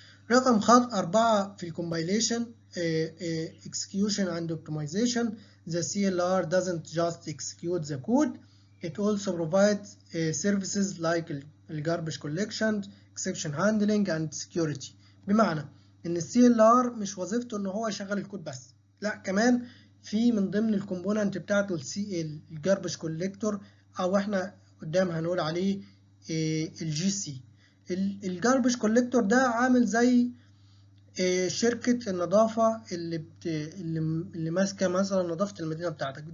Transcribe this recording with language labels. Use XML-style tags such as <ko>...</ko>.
<ar>رقم 4 في الكومبايليشن execution and optimization.</ar> <en>The CLR doesn't just execute the code, it also provides services like garbage collection, exception handling and security.</en> <ar>بمعنى ان CLR مش وظيفته ان هو يشغل الكود بس، لا كمان في من ضمن الكومبوننت بتاعته الجاربج كوليكتور، او احنا قدام هنقول عليه الجي سي. الجاربج كوليكتور ده عامل زي شركة النظافة اللي ماسكة مثلا نظافة المدينة بتاعتك.</ar>